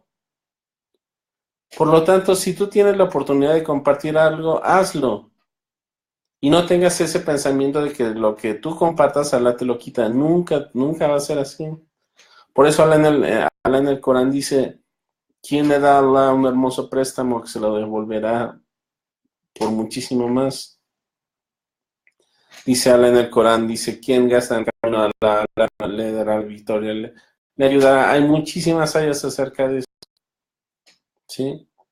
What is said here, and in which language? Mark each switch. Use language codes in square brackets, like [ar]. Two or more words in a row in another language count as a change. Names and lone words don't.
[es] Por lo tanto, si tú tienes la oportunidad de compartir algo, hazlo. Y no tengas ese pensamiento de que lo que tú compartas, Allah te lo quita. Nunca, nunca va a ser así. Por eso Allah en el Corán dice, ¿quién le da a Allah un hermoso préstamo que se lo devolverá por muchísimo más? Dice Allah en el Corán, dice, ¿quién gasta en camino a Allah le dará victoria? Le ayudará. Hay muchísimas ayas acerca de eso. ¿Sí?